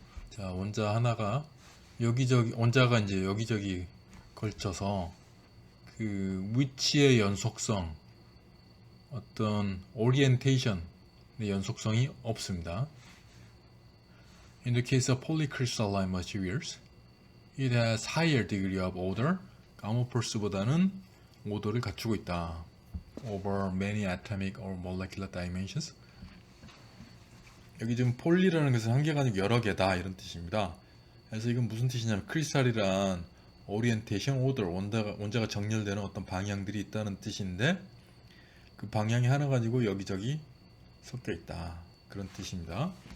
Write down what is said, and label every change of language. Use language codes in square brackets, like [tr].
[ko] 자, 원자 하나가 여기저기, 원자가 이제 여기저기 걸쳐서 그 위치의 연속성, 어떤 오리엔테이션의 연속성이 없습니다. [en] In the case of polycrystalline materials, it has higher degree of order. [ko] 아모포스보다는 오더를 갖추고 있다. [en] Over many atomic or molecular dimensions. [ko] 여기 지금 폴리라는 것은 한 개가 아니고 여러 개다 이런 뜻입니다. 그래서 이건 무슨 뜻이냐면 크리스탈이란 오리엔테이션 오더, 원자가 정렬되는 어떤 방향들이 있다는 뜻인데 그 방향이 하나 가지고 여기저기 섞여 있다 그런 뜻입니다.